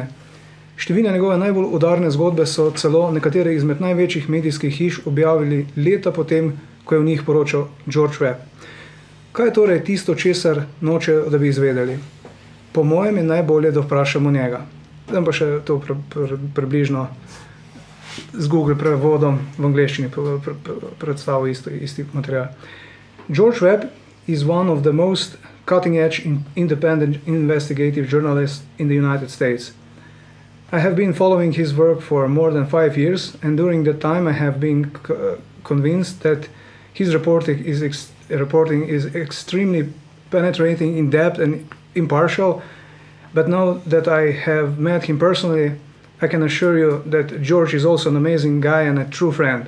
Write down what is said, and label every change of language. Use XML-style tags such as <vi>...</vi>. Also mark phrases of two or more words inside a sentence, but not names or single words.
<sl>Številne njegove najbolj udarne zgodbe so celo nekatere izmed največjih medijskih hiš objavili leta potem, ko je v njih poročal George Webb. Kaj je torej tisto, česar nočejo, da bi izvedeli? Po mojem je najbolje, da vprašamo njega. Zdaj pa še to približno z Google prevodom v angleščini predstavil isti material.</sl> <en>George Webb is one of the most cutting-edge independent investigative journalists in the United States. I have been following his work for more than 5 years, and during that time I have been convinced that his reporting is extremely penetrating, in-depth and impartial, but now that I have met him personally, I can assure you that George is also an amazing guy and a true friend.</en>